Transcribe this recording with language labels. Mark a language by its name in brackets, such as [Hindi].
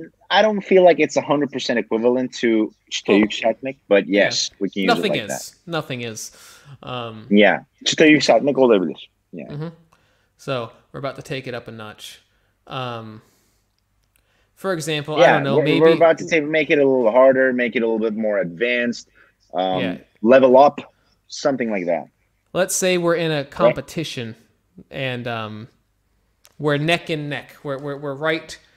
[English] I don't feel like it's 100% equivalent to [Turkish] çıtayı yükseltmek, [English] but yes, we can use it like that. Nothing is. Yeah, [Turkish] çıtayı yükseltmek olabilir. [English] Yeah. So we're about to take it up a notch. For example, yeah, I don't know, maybe we're about to make it a little harder, make it a little bit more advanced, level up, something like that. Let's say we're in a competition and we're neck and neck. We're right.